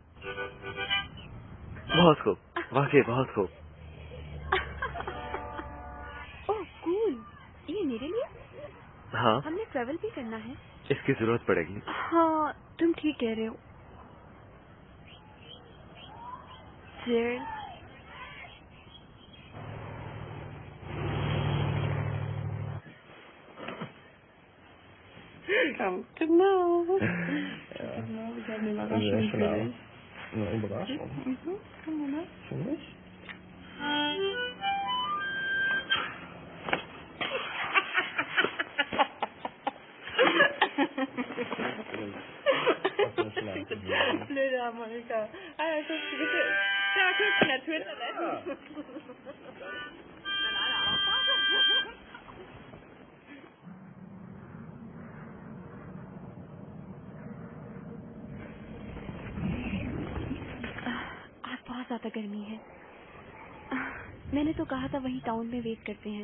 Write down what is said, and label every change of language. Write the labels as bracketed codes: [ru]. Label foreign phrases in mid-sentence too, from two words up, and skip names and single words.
[hi] बहुत खूब, वाकई बहुत खूब. ओह कूल. ये मेरे लिए? हाँ, हमने ट्रैवल भी करना है. इसकी जरूरत पड़ेगी. हाँ तुम ठीक कह रहे हो. Cheers. [de] Genau. Genau, ich habe eine Überraschung für dich. Eine Überraschung? Komm mal. Für mich? Blöde Monika. Also, bitte. Ja, guck, natürlich. [hi] आज बहुत ज्यादा गर्मी है. मैंने तो कहा था वहीं टाउन में वेट करते हैं.